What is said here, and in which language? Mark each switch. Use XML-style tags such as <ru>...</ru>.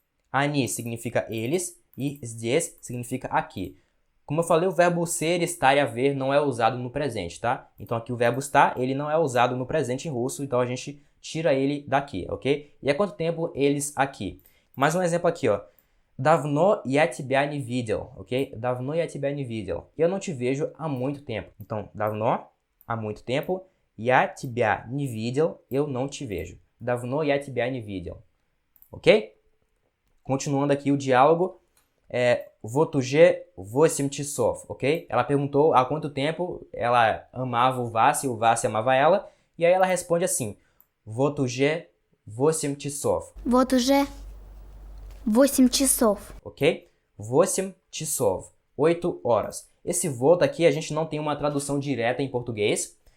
<pt>Они significa eles e здесь significa aqui. Como eu falei, o verbo ser, estar e haver não é usado no presente, tá? Então aqui o verbo estar, ele não é usado no presente em russo, então a gente tira ele daqui, ok? E há quanto tempo eles aqui? Mais um exemplo aqui, ó.</pt> <ru>Давно я тебя не видел, ok? Давно я тебя не видел.</ru> <pt>Eu não te vejo há muito tempo. Então, давно, há muito tempo.</pt> <ru>Я тебя не видел,</ru> <pt>eu não te vejo.</pt> <ru>Давно я тебя не видел. Ok?</ru> <pt>Continuando aqui o diálogo.</pt> <ru>Вот уже 8 часов, ok?</ru> <pt>Ela perguntou há quanto tempo ela amava o Vasya amava ela. E aí ela responde assim.</pt> <ru>Вот уже 8 часов. Вот уже 8 часов.</ru> <pt>Ok?</pt> <ru>8 часов.</ru> <pt>8 horas. Esse вот aqui a gente não tem uma tradução direta em português.</pt>